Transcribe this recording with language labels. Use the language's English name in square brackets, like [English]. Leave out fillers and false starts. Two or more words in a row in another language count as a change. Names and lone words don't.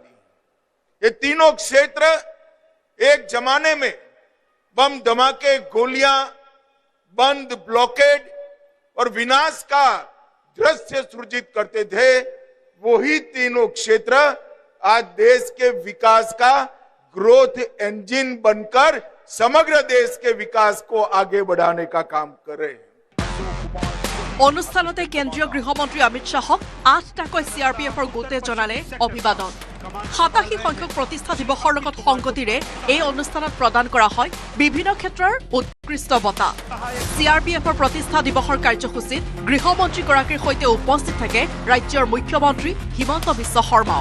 [Hindi] ये तीनों क्षेत्र एक जमाने में बम धमाके, गोलियां, बंद, ब्लॉकेड और विनाश का दृश्य सृजित करते थे। वही तीनों क्षेत्र आज देश के विकास का [English] growth engine [Hindi] बनकर समग्र देश के विकास को आगे बढ़ाने का काम कर रहे हैं। [Assamese] অনুষ্ঠানতে কেন্দ্ৰীয় গৃহমন্ত্ৰী অমিত শ্বাহক 8টাকৈ CRPFৰ গোটে জনালে অভিবাদন। 87 সংখ্যক প্ৰতিষ্ঠা দিৱসৰ লগত সংগতিৰে এই অনুষ্ঠানত প্ৰদান কৰা হয় বিভিন্ন ক্ষেত্ৰৰ উৎকৃষ্ট বঁটা। CRPFৰ প্ৰতিষ্ঠা দিৱসৰ কাৰ্যসূচীত গৃহমন্ত্ৰীগৰাকীৰ সৈতে উপস্থিত থাকে ৰাজ্যৰ মুখ্যমন্ত্ৰী হিমন্ত বিশ্ব শৰ্মাও।